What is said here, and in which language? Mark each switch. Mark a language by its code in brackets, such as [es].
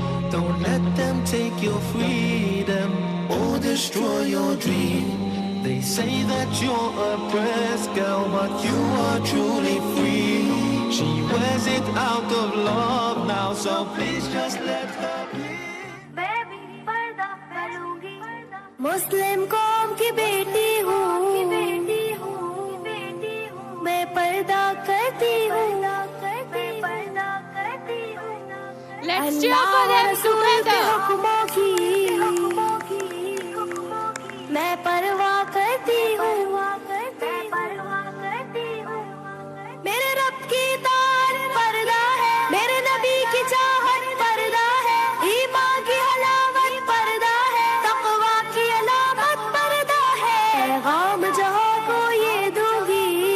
[en] Don't let them take your freedom or destroy your dream. They say that you're oppressed, girl, but you are truly free. She wears it out of love now, so please just let her be. [hi] मुस्लिम कौम की बेटी हूँ, मैं पर्दा करती हूँ, [en] Let's cheer for them together. [hi] हुक्मों की मैं परवाह करती हूँ, मेरे रब की तार पर्दा है, मेरे नबी की चाहत पर्दा है, ईमान की हलावत पर्दा है, तक़वा की अलामत पर्दा है, पैगाम जहाँ को ये दूंगी,